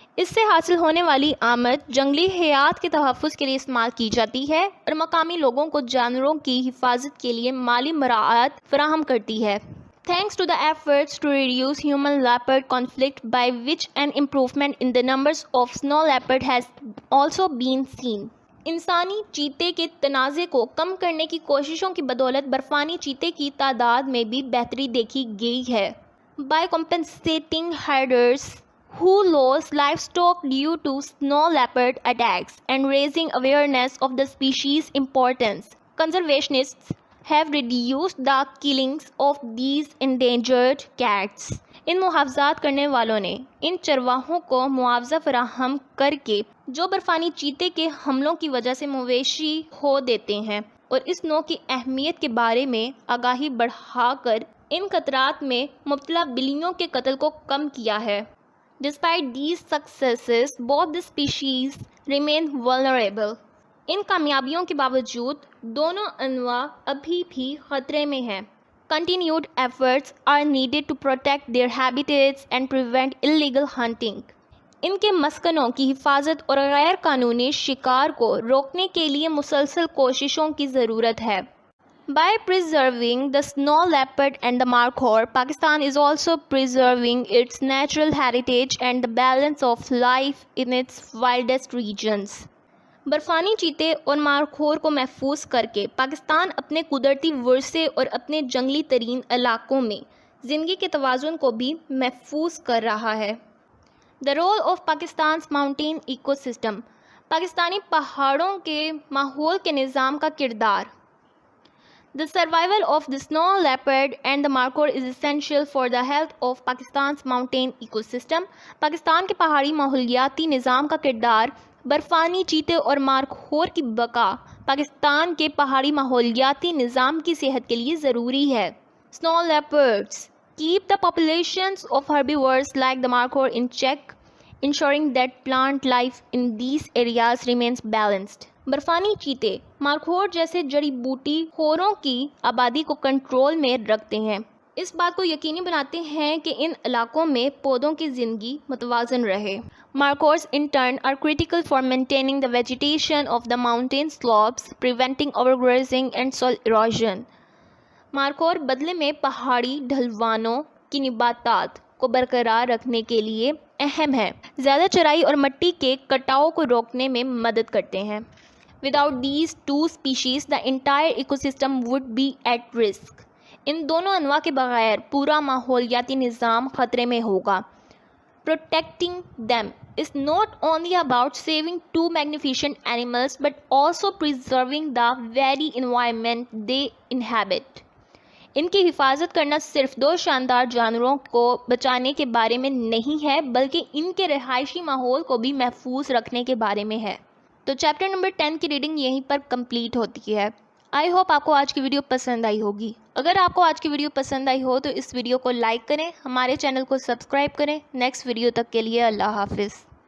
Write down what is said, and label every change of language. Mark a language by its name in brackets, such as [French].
[Urdu] اس سے حاصل ہونے والی آمد جنگلی حیات کے تحفظ کے لیے استعمال کی جاتی ہے اور مقامی لوگوں کو جانوروں کی حفاظت کے لیے مالی مراعات فراہم کرتی ہے. [English] Thanks to the efforts to reduce human-leopard conflict, by which an improvement in the numbers of snow leopard has also been seen. [Urdu] انسانی چیتے کے تنازع کو کم کرنے کی کوششوں کی بدولت برفانی چیتے کی تعداد میں بھی بہتری دیکھی گئی ہے. [English] By compensating herders who lost livestock due to snow leopard attacks and raising awareness of the species' importance, conservationists have reduced the killings of these endangered cats. [Urdu] ان محافظات کرنے والوں نے ان چرواہوں کو معاوضہ فراہم کر کے جو برفانی چیتے کے حملوں کی وجہ سے مویشی کھو دیتے ہیں اور اس نوع کی اہمیت کے بارے میں آگاہی بڑھا کر ان خطرات میں مبتلا بلیوں کے قتل کو کم کیا ہے. [English] Despite these successes, both the species remain vulnerable. [Urdu] ان کامیابیوں کے باوجود دونوں انواع ابھی بھی خطرے میں ہیں. [English] Continued efforts are needed to protect their habitats and prevent illegal hunting. [Urdu] ان کے مسکنوں کی حفاظت اور غیر قانونی شکار کو روکنے کے لیے مسلسل کوششوں کی ضرورت ہے. [English] By preserving the snow leopard and the markhor, Pakistan is also preserving its natural heritage and the balance of life in its wildest regions. [Urdu] برفانی چیتے اور مارخور کو محفوظ کر کے پاکستان اپنے قدرتی ورثے اور اپنے جنگلی ترین علاقوں میں زندگی کے توازن کو بھی محفوظ کر رہا ہے. [English] The role of Pakistan's mountain ecosystem. [Urdu] Pakistani پہاڑوں کے ماحول کے نظام کا کردار. [English] The survival of the snow leopard and the markhor is essential for the health of Pakistan's mountain ecosystem. [Urdu] Pakistan کے پہاڑی ماحولیاتی نظام کا کردار برفانی چیتے اور مارخور کی بقا پاکستان کے پہاڑی ماحولیاتی نظام کی صحت کے لیے ضروری ہے. [English] Snow leopards keep the populations of herbivores like the markhor in check, ensuring that plant life in these areas remains balanced. [Urdu] برفانی چیتے مارخور جیسے جڑی بوٹی خوروں کی آبادی کو کنٹرول میں رکھتے ہیں. اس بات کو یقینی بناتے ہیں کہ ان علاقوں میں پودوں کی زندگی متوازن رہے. [English] Markhors in turn are critical for maintaining the vegetation of the mountain slopes, preventing overgrazing and soil erosion. [Urdu] Markhor بدلے میں پہاڑی ڈھلوانوں کی نباتات کو برقرار رکھنے کے لیے اہم ہے. زیادہ چرائی اور مٹی کے کٹاؤ کو روکنے میں مدد کرتے ہیں. [English] Without these two species, the entire ecosystem would be at risk. [Urdu] ان دونوں انواع کے بغیر پورا ماحولیاتی نظام خطرے میں ہوگا. [English] Protecting them is not only about saving two magnificent animals but also preserving the very environment they inhabit. [Urdu] ان کی حفاظت کرنا صرف دو شاندار جانوروں کو بچانے کے بارے میں نہیں ہے بلکہ ان کے رہائشی ماحول کو بھی محفوظ رکھنے کے بارے میں ہے. تو چیپٹر نمبر 10 کی ریڈنگ یہیں پر کمپلیٹ ہوتی ہے. [English] I hope [Urdu] آپ کو آج کی ویڈیو پسند آئی ہوگی. اگر آپ کو آج کی ویڈیو پسند آئی ہو تو اس ویڈیو کو لائک کریں, ہمارے چینل کو سبسکرائب کریں. نیکسٹ ویڈیو تک کے لیے اللہ حافظ.